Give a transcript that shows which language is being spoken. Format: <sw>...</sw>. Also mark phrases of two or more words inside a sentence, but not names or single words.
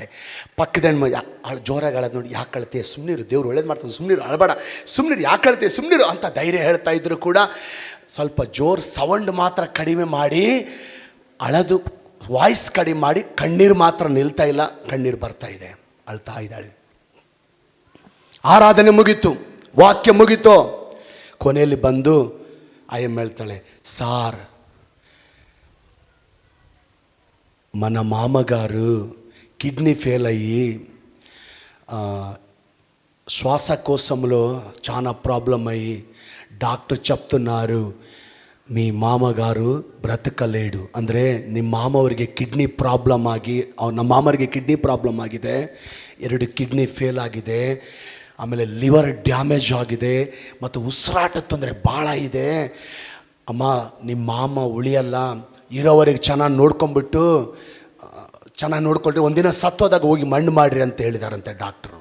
<kn>ಪಕ್ಕದ ಜೋರಾಗಿ ಅಳೋದು ನೋಡಿ, ಯಾಕೆ ಅಳ್ತೀಯ, ಸುಮ್ಮನಿರು, ದೇವ್ರು ಒಳ್ಳೇದು ಮಾಡ್ತಾನೆ, ಸುಮ್ಮನಿರು, ಅಳಬೇಡ, ಸುಮ್ಮನಿರು, ಯಾಕೆ ಅಳ್ತೀಯ, ಸುಮ್ಮನಿರು ಅಂತ ಧೈರ್ಯ ಹೇಳ್ತಾ ಇದ್ರು ಕೂಡ ಸ್ವಲ್ಪ ಜೋರು ಸೌಂಡ್ ಮಾತ್ರ ಕಡಿಮೆ ಮಾಡಿ, ಅಳದು ವಾಯ್ಸ್ ಕಡಿಮೆ ಮಾಡಿ, ಕಣ್ಣೀರು ಮಾತ್ರ ನಿಲ್ತಾ ಇಲ್ಲ, ಕಣ್ಣೀರು ಬರ್ತಾ ಇದೆ, ಅಳ್ತಾ ಇದ್ದಾಳೆ. ಆರಾಧನೆ ಮುಗೀತು, ವಾಕ್ಯ ಮುಗೀತು. ಕೊನೆಯಲ್ಲಿ ಬಂದು ಆಯಮ್ಮ ಹೇಳ್ತಾಳೆ, ಸಾರ್</kn> <te>మన మామగారు కిడ్నీ ఫెయిల్ అయ్యి శ్వాసకోశంలో చాలా ప్రాబ్లం అయ్యి డాక్టర్ చెప్తున్నారు మీ మామగారు బ్రతకలేడు.</te> <kn>ಅಂದರೆ ನಿಮ್ಮ ಮಾಮವರಿಗೆ ಕಿಡ್ನಿ ಪ್ರಾಬ್ಲಮ್ ಆಗಿ, ನಮ್ಮ ಮಾಮವರಿಗೆ ಕಿಡ್ನಿ ಪ್ರಾಬ್ಲಮ್ ಆಗಿದೆ, 2 ಕಿಡ್ನಿ ಫೇಲ್ ಆಗಿದೆ, ಆಮೇಲೆ ಲಿವರ್ ಡ್ಯಾಮೇಜ್ ಆಗಿದೆ, ಮತ್ತು ಉಸಿರಾಟ ತೊಂದರೆ ಭಾಳ ಇದೆ. ಅಮ್ಮ ನಿಮ್ಮ ಮಾಮ ಉಳಿಯಲ್ಲ, ಇರೋವರೆಗೆ ಚೆನ್ನಾಗಿ ನೋಡ್ಕೊಂಡ್ರೆ ಒಂದಿನ ಸತ್ತೋದಾಗ ಹೋಗಿ ಮಣ್ಣು ಮಾಡಿರಿ ಅಂತ ಹೇಳಿದಾರಂತೆ ಡಾಕ್ಟ್ರು.</kn>